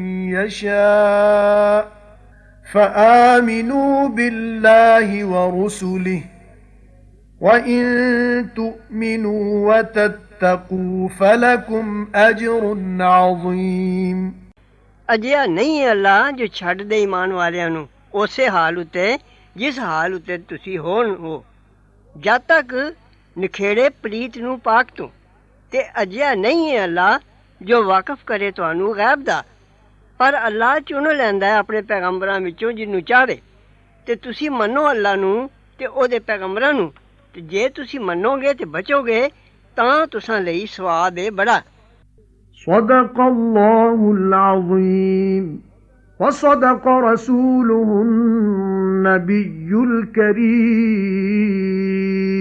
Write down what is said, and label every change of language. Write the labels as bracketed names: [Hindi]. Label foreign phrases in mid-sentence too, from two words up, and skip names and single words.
[Arabic] يشاء فآمنوا بالله ورسله وإن تؤمنوا وتتقوا فلكم أجر عظيم [Punjabi] ਅਜਿਹਾ ਨਹੀਂ ਹੈ ਅੱਲਾ ਜੋ ਛੱਡ ਦੇ ਈਮਾਨ ਵਾਲਿਆਂ ਨੂੰ ਉਸੇ ਹਾਲ ਉਤੇ ਜਿਸ ਹਾਲ ਉਤੇ ਤੁਸੀਂ ਹੋ ਜਦ ਤੱਕ ਨਖੇੜੇ ਪਲੀਤ ਨੂੰ ਪਾਕ ਤੋਂ ਤੇ ਅਜਿਹਾ ਨਹੀਂ ਹੈ ਅੱਲਾ ਜੋ ਵਾਕਫ ਕਰੇ ਤੁਹਾਨੂੰ ਗੈਬ ਦਾ ਪਰ ਅੱਲਾ ਚੁਣ ਲੈਂਦਾ ਹੈ ਆਪਣੇ ਪੈਗੰਬਰਾਂ ਵਿਚੋਂ ਜਿਨ੍ਹੂੰ ਚਾਹੇ ਤੇ ਤੁਸੀਂ ਮੰਨੋ ਅੱਲਾ ਨੂੰ ਤੇ ਓਹਦੇ ਪੈਗੰਬਰਾਂ ਨੂੰ ਤੇ ਜੇ ਤੁਸੀਂ ਮੰਨੋਗੇ ਤੇ ਬਚੋਗੇ ਤਾਂ ਤੁਸਾਂ ਲਈ ਸਵਾਬ ਹੈ ਬੜਾ। [Arabic] صدق الله العظيم وصدق رسوله النبي الكريم.